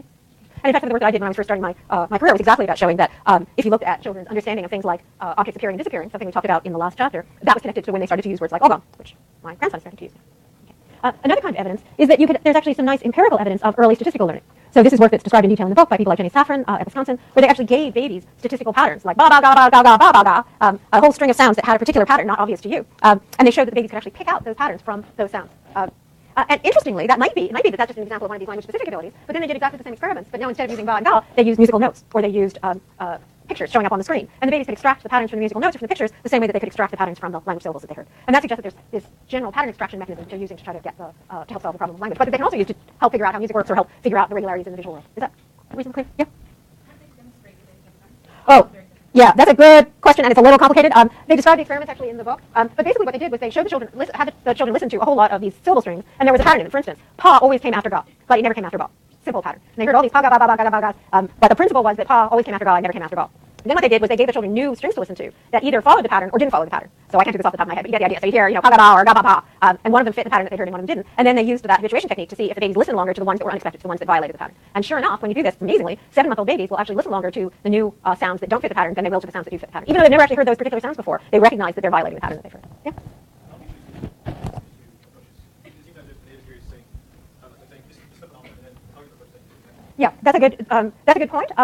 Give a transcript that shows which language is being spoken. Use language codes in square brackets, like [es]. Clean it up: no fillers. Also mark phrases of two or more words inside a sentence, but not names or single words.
[en] And in fact, the work that I did when I was first starting my career was exactly about showing that if you looked at children's understanding of things like objects appearing and disappearing, something we talked about in the last chapter, that was connected to when they started to use words like all gone, which my grandson started to use. Another kind of evidence is that there's actually some nice empirical evidence of early statistical learning. So this is work that's described in detail in the book by people like Jenny Safran at Wisconsin, where they actually gave babies statistical patterns, like ba ba ga ba ga ga ba ba ga, a whole string of sounds that had a particular pattern not obvious to you. And they showed that the babies could actually pick out those patterns from those sounds. And interestingly, it might be that that's just an example of one of these language-specific abilities, but then they did exactly the same experiments, but now instead of using ba and ga, they used musical notes, or they used pictures showing up on the screen. And the babies could extract the patterns from the musical notes or from the pictures the same way that they could extract the patterns from the language syllables that they heard. And that suggests that there's this general pattern extraction mechanism they're using to try to get to help solve the problem of language, but that they can also use to help figure out how music works or help figure out the regularities in the visual world. Is that reasonably clear? Yeah? Oh, yeah, that's a good question, and it's a little complicated. They described the experiments actually in the book, but basically what they did was they showed the children, had the children listen to a whole lot of these syllable strings, and there was a pattern in it. For instance, pa always came after ga, but it never came after ba. Simple pattern. And they heard all these pa ga ba ba ba ga ga ga, but the principle was that pa always came after ga and never came after ba. And then what they did was they gave the children new strings to listen to that either followed the pattern or didn't follow the pattern. So I can't do this off the top of my head, but you get the idea. So you hear, pa ga ba or ga ba ba, and one of them fit the pattern that they heard and one of them didn't. And then they used that habituation technique to see if the babies listened longer to the ones that were unexpected, to the ones that violated the pattern. And sure enough, when you do this, amazingly, 7-month-old babies will actually listen longer to the new sounds that don't fit the pattern than they will to the sounds that do fit the pattern. Even though they've never actually heard those particular sounds before, they recognize that they're violating the pattern that they've heard. Yeah? Yeah, that's a good point.